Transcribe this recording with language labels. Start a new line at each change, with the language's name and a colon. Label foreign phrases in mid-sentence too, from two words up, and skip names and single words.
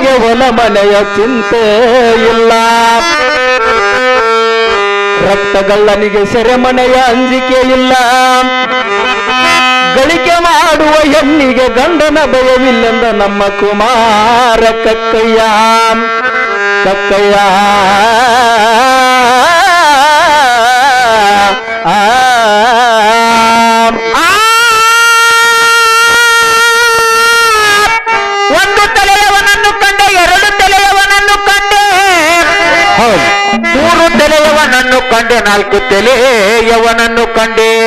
Kannada: ಹೊಲ ಮನೆಯ ಚಿಂತೆ ಇಲ್ಲ. ರಕ್ತಗಳ್ಳನಿಗೆ ಸೆರೆಮನೆಯ ಅಂಜಿಕೆ ಇಲ್ಲ. ಗಳಿಕೆ ಮಾಡುವ ಹೆಣ್ಣಿಗೆ ಗಂಡನ ಭಯವಿಲ್ಲೆಂದ ನಮ್ಮ ಕುಮಾರ ಕಕ್ಕಯ್ಯ. ಕಕ್ಕಯ್ಯ ಒಂದು ತಲೆಯವನನ್ನು ಕಂಡೆ, ಎರಡು ತಲೆಯವನನ್ನು ಕಂಡೆ, ಮೂರು ತಲೆಯವನನ್ನು ಕಂಡೆ, ನಾಲ್ಕು ತಲೆಯವನನ್ನು ಕಂಡೆ,